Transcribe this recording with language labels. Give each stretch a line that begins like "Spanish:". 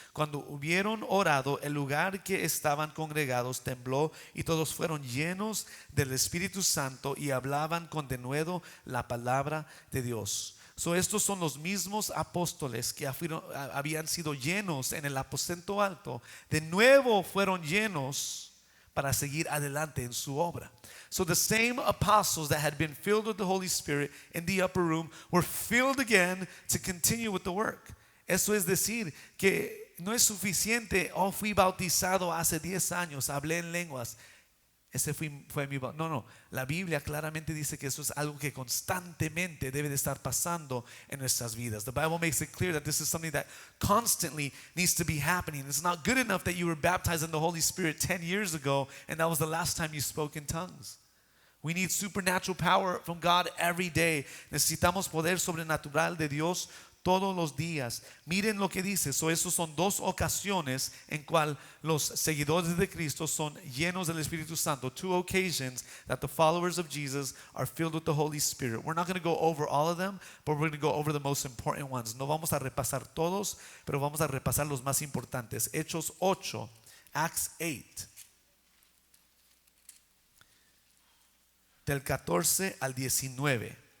Spanish: Cuando hubieron orado, el lugar que estaban congregados tembló y todos fueron llenos del Espíritu Santo y hablaban con denuedo la palabra de Dios. So, estos son los mismos apóstoles que habían sido llenos en el aposento alto. De nuevo fueron llenos para seguir adelante en su obra.
English: So the same apostles that had been filled with the Holy Spirit in the upper room were filled again to continue with the work.
Spanish: Eso es decir que no es suficiente, fui bautizado hace 10 años, hablé en lenguas. Ese fue mi bautismo. No, la Biblia claramente dice que eso es algo que constantemente debe de estar pasando en nuestras vidas.
English: The Bible makes it clear that this is something that constantly needs to be happening. It's not good enough that you were baptized in the Holy Spirit 10 years ago and that was the last time you spoke in tongues. We need supernatural power from God every day.
Spanish: Necesitamos poder sobrenatural de Dios todos los días. Miren lo que dice. Esos son dos ocasiones en cual los seguidores de Cristo son llenos del Espíritu Santo.
English: Two occasions that the followers of Jesus are filled with the Holy Spirit. We're not going to go over all of them, but we're going to go over the most important ones.
Spanish: No vamos a repasar todos, pero vamos a repasar los más importantes. Hechos 8,
English: Acts 8.
Spanish: Del 14 al 19.